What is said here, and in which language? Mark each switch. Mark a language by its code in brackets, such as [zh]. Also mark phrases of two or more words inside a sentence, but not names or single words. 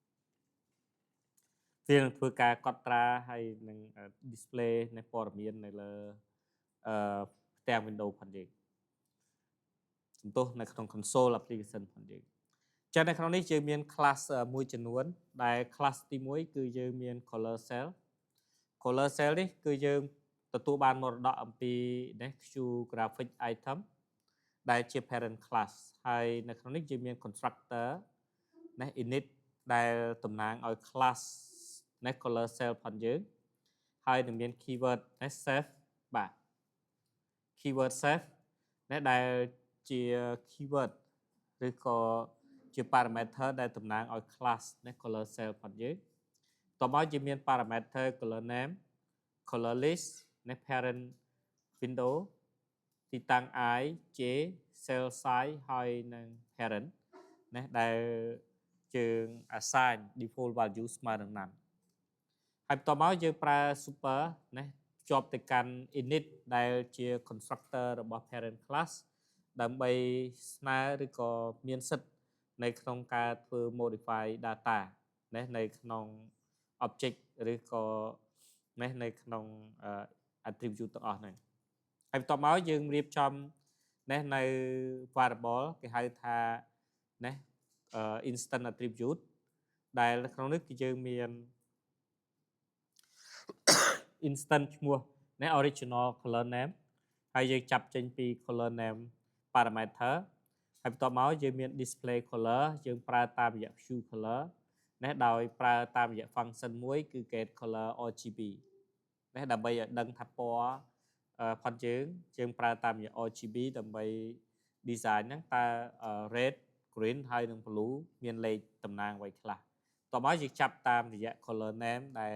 [km] វានឹងធ្វើការកត់ត្រាហើយនឹង display នៃព័ត៌មាននៅលើផ្ទាំង Windows ផងយើងសំទោសនៅក្នុង [en] console application [km] ផងយើងចឹងនៅក្នុងនេះយើងមាន class មួយចំនួនដែល class ទី1គឺយើងមាន [en] color cell [km] នេះគឺយើងទទួលបានមរ តកអំពី Next Q graphic item ដែលជា [en] parent class [km] ហើយនៅក្នុងនេះយើងមាន constructor ណា init ដែលតំណាងឲ្យ class ណា [en] color cell [km] ផងយើងហើយនឹងមាន keyword ណា save បាទ keyword save ណាដែលជា keyword ឬក៏ជា parameter ដែលតំណាងឲ្យ class ណា [en] color cell [km] ផងយើងតមកយើងមាន [en] parameter color name color list [km] ណា [en] parent window [km] ទីតាំង [en] i j cell size [km] ហើយនឹង parent ណាដែលយើង [en] assign default value [km] ស្មើនឹងណាន់ ហើយបន្តមកយើងប្រើ super ណាភ្ជាប់ទៅកាន់ init ដែលជា constructor របស់ parent class ដើម្បីស្នើឬក៏មានសិទ្ធិនៅក្នុងការធ្វើ [en] modify data [km] ណានៅក្នុង object ឬក៏ណានៅក្នុង attribute ទាំងអស់ហ្នឹងហើយបន្ទាប់មកយើងរៀបចំណានៅ variable គេហៅថាណា [en] instant attribute [km] ដែលក្នុងនេះគឺយើងមាន instant ឈ្មោះណា [en] original color name [km] ហើយយើងចាប់ចេញពី [en] color name parameter [km] ហើយបន្ទាប់មកយើងមាន [en] display color [km] យើងប្រើតាមរយៈ [en] hue color [km] ណាដោយប្រើតាមរយៈ function មួយគឺ [en] get color RGB [km] ណាដើម្បីឲ្យ ដឹងថាពណ៌ផុតយើងប្រើតាមរយៈ RGB ដើម្បី design ហ្នឹងតើ [en] red green [km] ហើយនឹង blue មានលេខតំណាងអ្វីខ្លះតមកយើងចាប់តាមរយៈ [en] color name [km] ដែល